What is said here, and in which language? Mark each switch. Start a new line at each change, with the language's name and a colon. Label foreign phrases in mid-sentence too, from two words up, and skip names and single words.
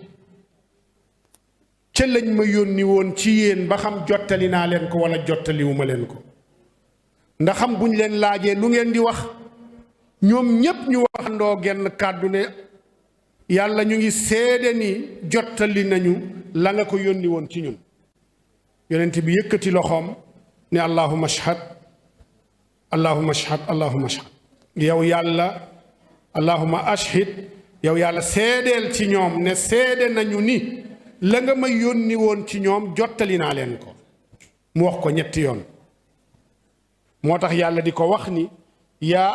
Wolof: ca lañ ma yónni woon ci yéen ba xam jottali naa leen ko wala jottaliwuma leen ko ndax xam buñ leen laajee lu ngeen di wax ñoom ñépp ñu waxandoo genn kàddu ne yàlla ñu ngi seede ni jottali nañu la nga ko yónni woon ci ñun yonent bi yëkkati loxoom ne
Arabic: اللهم اشهد اللهم اشهد اللهم اشهد
Wolof: yow yàlla
Arabic: اللهم اشهد
Wolof: yow yàlla seedeel ci ñoom ne seede nañu ni la nga ma yónni woon ci ñoom jottali naa leen ko mu wax ko ñetti yoon moo tax yàlla di ko wax ni yaa